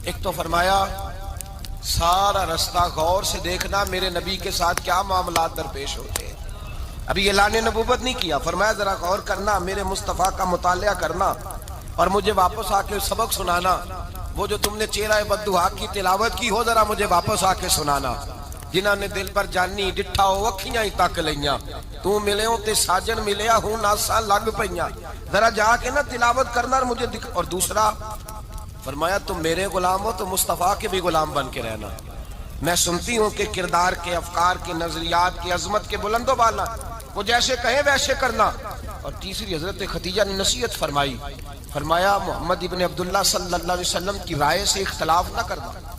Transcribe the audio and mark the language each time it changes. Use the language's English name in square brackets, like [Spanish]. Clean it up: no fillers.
[Urdu] ایک تو فرمایا سارا رستہ غور سے دیکھنا میرے نبی کے ساتھ کیا معاملات درپیش ہوتے ہیں. ابھی اعلان نبوت نہیں کیا. فرمایا ذرا غور کرنا, میرے مصطفیٰ کا مطالعہ کرنا اور مجھے واپس آ کے سبق سنانا. وہ جو تم نے چہرہ بددعا کی تلاوت کی ہو ذرا مجھے واپس آ کے سنانا. [Punjabi] جنہاں نے دل پر جانی ڈٹھا ہو اکھیاں ہی تک لیاں, تو ملے ہوں تے ساجن ملیا ہوں ناساں لگ پئیاں. [Urdu] ذرا جا کے نا تلاوت کرنا اور مجھے اور دوسرا فرمایا تم میرے غلام ہو تو مصطفیٰ کے بھی غلام بن کے رہنا. میں سنتی ہوں کہ کردار کے, افکار کے, نظریات کی, عظمت کے بلند و بالا, وہ جیسے کہیں ویسے کرنا. اور تیسری حضرت خدیجہ نے نصیحت فرمائی. فرمایا محمد ابن عبداللہ صلی اللہ علیہ وسلم کی رائے سے اختلاف نہ کرنا.